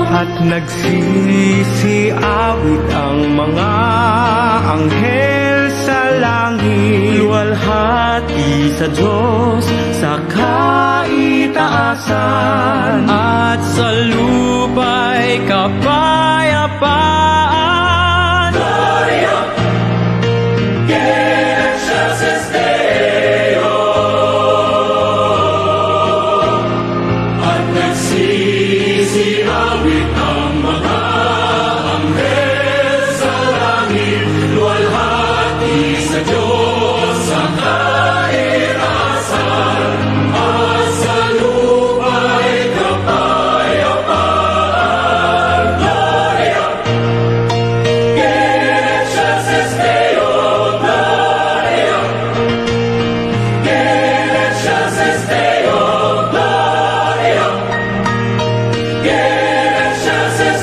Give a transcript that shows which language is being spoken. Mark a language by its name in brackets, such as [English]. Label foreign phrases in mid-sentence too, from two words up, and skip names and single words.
[Filipino] at nagsisiawit ang mga anghel sa langit. Luwalhati sa Diyos sa kaitaasan, at sa lupa'y kapayapaan. [Latin] Gloria in excelsis Deo. [Filipino] At nagsisiawit ang mga anghel sa langit. Luwalhati sa Diyos sa kaitaasan, at sa lupa'y kapayapaan. [Latin] Gloria in excelsis Deo. Gloria in excelsis Deo. Gloria in excelsis